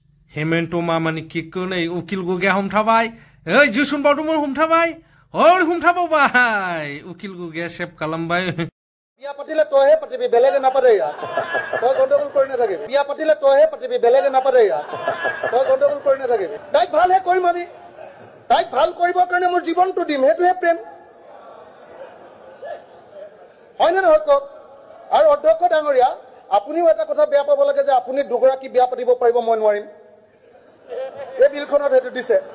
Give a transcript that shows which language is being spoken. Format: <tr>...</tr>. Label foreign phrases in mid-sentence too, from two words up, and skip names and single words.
<brx>हेमेन्ट मामानि किकखौ नै उकिल गुगे हमथाबाय ओइ जुसुन बावदोंमोन हमथाबाय हर हमथाबावबाय उकिल गुगे सेभ खालामबाय</brx> <as>বিয়া পাতিলে তইহে পাতিবি বেলেগে নাপাতে ইয়াত তই গণ্ডগোল কৰি নাথাকিবি বিয়া পাতিলে তইহে পাতিবি বেলেগে নাপাতে ইয়াত তই গণ্ডগোল কৰি নাথাকিবি তাইক ভালহে কৰিম আমি তাইক ভাল কৰিবৰ কাৰণে মোৰ জীৱনটো দিম সেইটোহে প্ৰেম হয়নে নহয় কওক আৰু অধ্যক্ষ ডাঙৰীয়া আপুনিও এটা কথা বেয়া পাব লাগে যে আপুনি দুগৰাকী বিয়া পাতিব পাৰিব মই নোৱাৰিম এই বিলখনত সেইটো দিছে</as>